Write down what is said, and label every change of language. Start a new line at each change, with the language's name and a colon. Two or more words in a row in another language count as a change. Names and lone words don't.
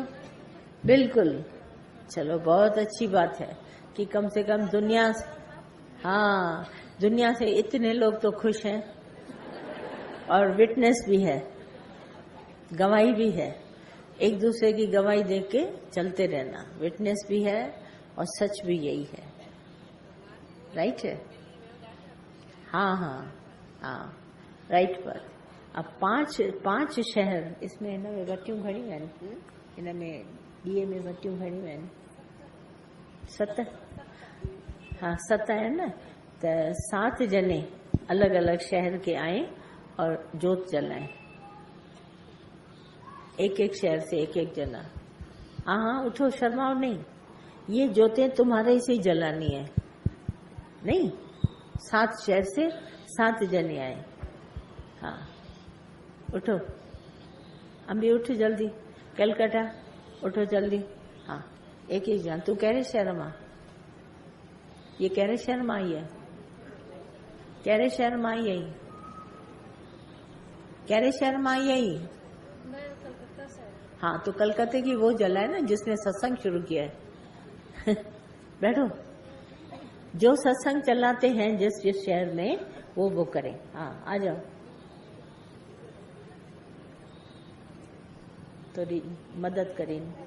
Hindi: बिल्कुल, चलो बहुत अच्छी बात है कि कम से कम दुनिया से, हाँ दुनिया से इतने लोग तो खुश हैं और विटनेस भी है, गवाही भी है। एक दूसरे की गवाही देख के चलते रहना, विटनेस भी है और सच भी यही है, राइट है? हाँ हाँ हाँ राइट पर। अब पांच शहर इसमें
Sindhi: हिन में वटियूं घणियूं आहिनि? हिन में डीए में वटियूं घणियूं आहिनि?
Hindi: 7। हाँ 7 है ना। तो 7 जने अलग अलग शहर के आए और जोत जलाए, एक एक शहर से एक एक जना। हाँ हाँ उठो, शर्माओ नहीं, ये जोतें तुम्हारे से ही जलानी है। नहीं, 7 शहर से 7 जने आए। हाँ उठो, अम्बी उठ जल्दी, कलकत्ता उठो जल्दी। हाँ एक एक जन।
Sindhi: तू कहिड़े शहर मां? ये कहिड़े शहर मां आई है? कहिड़े शहर मां आई आई? कहिड़े शहर मां आई आई?
Hindi: हाँ तो कलकत्ते की वो जला है ना जिसने सत्संग शुरू किया है। बैठो, जो सत्संग चलाते हैं जिस जिस शहर में वो करें। हाँ आ जाओ, थोड़ी मदद करें।